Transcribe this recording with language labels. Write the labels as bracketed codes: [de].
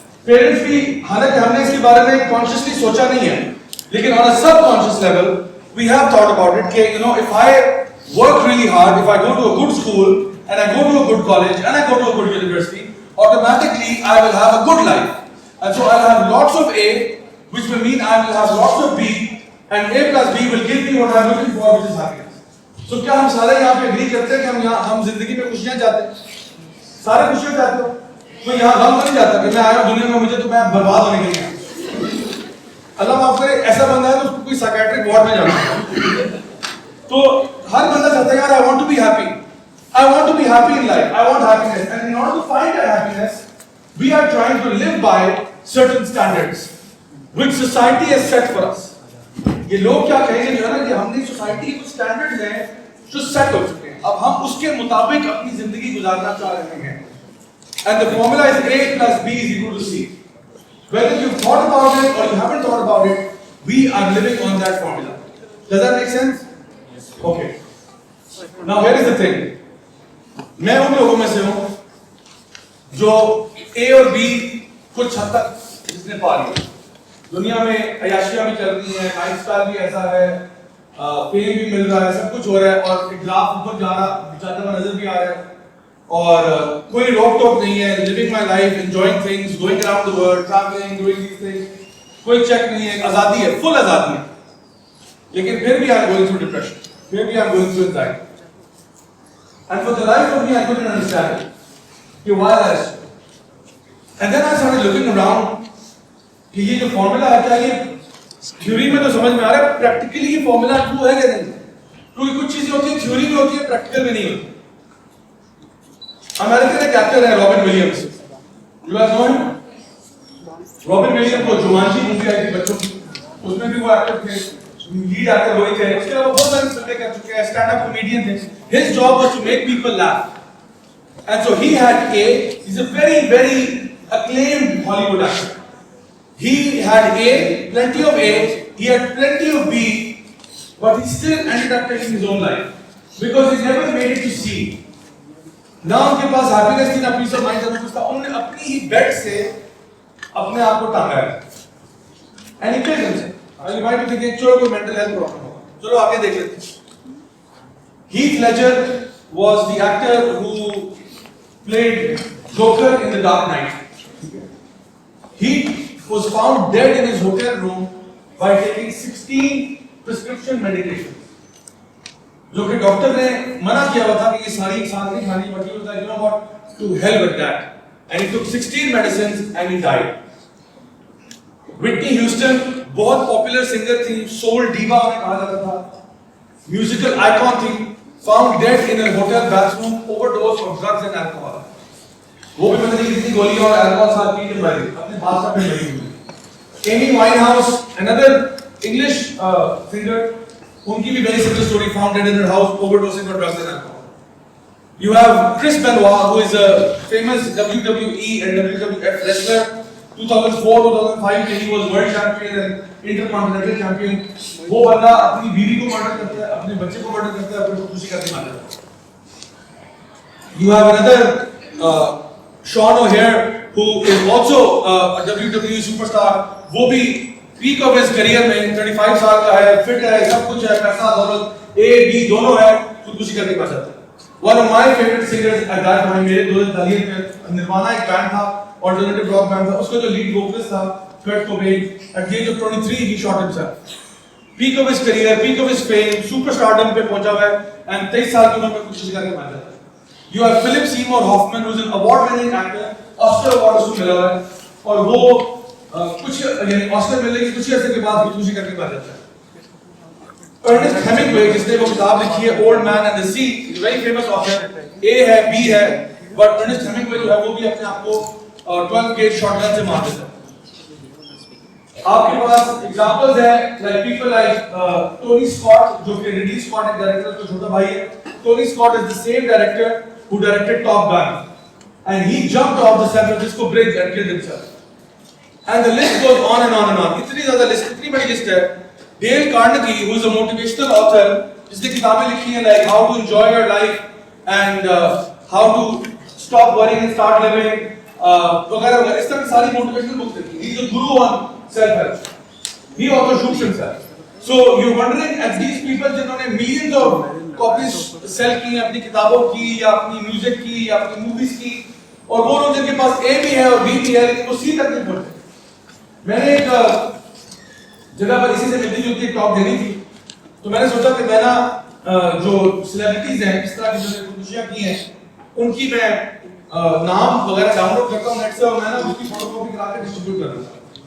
[hi] Parents भी, हालांकि हमने इसके बारे में कॉन्शियसली सोचा नहीं है, लेकिन [en] On a subconscious level we have thought about it कि you know if I work really hard, if I go to a good school and I go to a good college and I go to a good university, automatically I will have a good life. And so I'll have lots of A, which will mean I will have lots of B, and A plus B will give me what I'm looking for, which is happiness. [hi] So क्या हम सारे यहाँ पे agree करते हैं कि हम जिंदगी में खुशियाँ चाहते हैं? सारे खुशियाँ चाहते हो? तो यहाँ गम नहीं चाहता कि मैं आया दुनिया में, मुझे तो मैं बर्बाद होने के लिए. अल्लाह माफ करे, ऐसा बंदा है तो उसको कोई साइकियाट्रिक वार्ड में जाना है. तो हर बंदा चाहता है यार [en] I want to be happy. I want to be happy in life. I want happiness. And in order to find that happiness, we are trying to live by certain standards which society has set for us. [hi] ये लोग क्या कहेंगे जो है ना कि हमने society के कुछ स्टैंडर्ड्स हैं जो सेट हो चुके हैं, अब हम उसके मुताबिक अपनी जिंदगी गुजारना चाह रहे हैं. [en] And the formula is A plus B is equal to C. Whether you've thought about it or you haven't thought about it, we are living on that formula. Does that make sense? Okay. Now here is the thing. [hi] मैं उन लोगों में से हूं जो A और B कुछ हद तक जिसने पा लिया. दुनिया में अयाशियां भी चल रही हैं, लाइफस्टाइल भी ऐसा है, फेम भी मिल रहा है, सब कुछ हो रहा है और एक ग्राफ ऊपर जाता हुआ नजर भी आ रहा है और कोई रोक टोक नहीं है. [en] living my life, enjoying things, going around the world, travelling, doing these things, [hi] कोई चेक नहीं है, आजादी है, फुल आजादी है. लेकिन फिर भी [en] I am going through depression, [hi] फिर भी [en] I am going through anxiety. And for the life of me, I couldn't understand it. Why that? And then I started looking around. [hi] कि ये जो फॉर्मूला है क्या ये थ्योरी में तो समझ में आ रहा है, प्रैक्टिकली ये फॉर्मूला ट्रू है क्या नहीं? क्योंकि कुछ चीजें होती हैं थ्योरी में होती है, प्रैक्टिकल में नहीं होती. अमेरिकन एक एक्टर है robin Williams. [en] You guys know him? [hi] Robin Williams को जुमांजी मूवी आई थी बच्चों की, उसमें भी वो एक्टर थे, लीड एक्टर वही थे. उसके अलावा बहुत सारी फिल्में कर चुके हैं, स्टैंड अप कॉमेडियन थे. [en] His job was to make people laugh. And so he had A, he's a very, very acclaimed Hollywood actor. He had A, plenty of A, he had plenty of B, but he still ended up taking his own life. Because he never made it to C. [hi] ना उनके पास happiness थी, ना peace of mind था, ना कुछ था. उन्होंने अपनी ही बेड से अपने आप को टांगा है. [en] And he killed himself. You might be thinking, [hi] चलो कोई [en] mental health problem [hi] होगा. चलो आगे देख लेते हैं. [en] Heath Ledger was the actor who played Joker in The Dark Knight. He was found dead in his hotel room by taking 16 prescription medications. [hi] जो कि डॉक्टर ने मना किया हुआ था कि ये सारी इंसान नहीं खानी, [en] but he was like, you know what, to hell with that. And he took 16 medicines and he died. [hi] Whitney Houston बहुत पॉपुलर सिंगर थी, सोल डीवा उन्हें कहा जाता था, म्यूजिकल आइकॉन थी, [en] Found dead in a hotel bathroom, overdose of drugs and alcohol. [hi] वो भी मैंने देखी थी, गोली और अल्कोहल साथ पी के मरी, अपने बादशाह पे मरी हुई. [en] Amy Winehouse, another English singer, [hi] उनकी भी [en] very similar story, found dead in her house, overdosing on drugs and alcohol. You have Chris Benoit, who is a famous WWE and WWF wrestler. 2004-2005 में he was world champion and intercontinental champion. [hi] वो बंदा अपनी बीवी को murder करता है, अपने बच्चे को मर्डर करता है, अपने खुशी करके मारता है. [en] You have another Sean O'Hare, who is also a WWE superstar. [hi] वो भी [en] peak of his career [hi] में 35 साल का है, fit है, सब कुछ है, पैसा दौलत A B दोनों है, खुदकुशी करके मार जाता है. [en] One of my favorite singers at that time, [hi] मेरे 2010 में निर्वाणा एक बैंड था, [en] alternative rock band [hi] था, उसका जो [en] lead vocalist था, Kurt Cobain, at the age of 23 he shot himself. Peak of his career, peak of his fame, [hi] superstardom पे पहुंचा हुआ है, and 23 साल की उम्र में खुदकुशी करके मार जाता है. [en] You have Philip Seymour Hoffman, who is an award-winning actor, [hi] Oscar award उसको मिला हुआ है, और वो कुछ यानी ऑस्कर मिलने के कुछ ही अर्से के बाद खुदकुशी करके मार जाता है. [en] Ernest Hemingway, [hi] जिसने वो किताब लिखी है [en] Old Man and the Sea, is a very famous author. [hi] A है, B है, but Ernest Hemingway जो है वो भी अपने आप को 12 gauge shotgun से मार देता है. आपके पास examples है, [en] like people like [hi] Tony Scott, जो कि Ridley Scott एक director का छोटा भाई है. [en] Tony Scott is the same director who directed Top Gun, and he jumped off the San Francisco Bridge and killed himself. And the list goes on and on and on. [hi] इतनी ज़्यादा list, इतनी बड़ी list है. [en] Dale Carnegie, who is a motivational author, [hi] जिसने किताबें लिखी हैं [en] like how to enjoy your life and how to stop worrying and start living, [hi] वगैरह वगैरह, इस तरह की सारी motivational books लिखी. [en] He is a guru on self-help. He also shoots himself. So you're wondering, as these people [hi] जिन्होंने millions of copies sell की हैं अपनी किताबों की या अपनी music की या अपनी movies की, और वो लोग जिनके पास A भी है और B भी है लेकिन वो C तक नहीं पहुंचते. मैंने एक जगह पर इसी से मिलती जुलती एक टॉक देनी थी, तो मैंने सोचा कि मैं ना जो सेलिब्रिटीज हैं इस तरह की जो खुदकुशियां की हैं उनकी मैं नाम वगैरह डाउनलोड करता हूं नेट से और मैं ना उसकी फोटोकॉपी करा के डिस्ट्रीब्यूट कर देता हूं.